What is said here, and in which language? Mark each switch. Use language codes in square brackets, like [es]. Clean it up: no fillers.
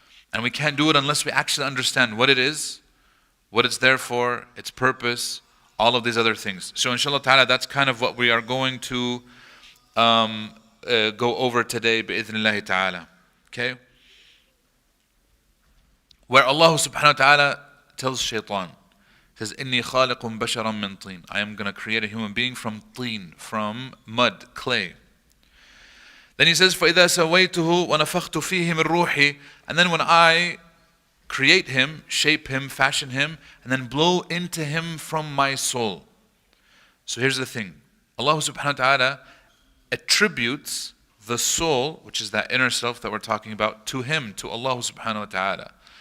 [en] And we can't do it unless we actually understand what it is, what it's there for, its purpose, all of these other things. So inshallah ta'ala, that's kind of what we are going to go over today, bi'idhnillahi ta'ala. Okay? Where Allah subhanahu wa ta'ala tells Shaitan, says, [ar] إِنِّي خَالِقٌ بَشَرًا مِّن طِينٍ. [en] I am going to create a human being from teen, from mud, clay. Then he says, [ar] فَإِذَا سَوَيْتُهُ وَنَفَخْتُ فِيهِ مِن رُوحِي. [en] And then when I create him, shape him, fashion him, and then blow into him from my soul. So here's the thing. Allah subhanahu wa ta'ala attributes the soul, which is that inner self that we're talking about, to him, to Allah subhanahu wa ta'ala.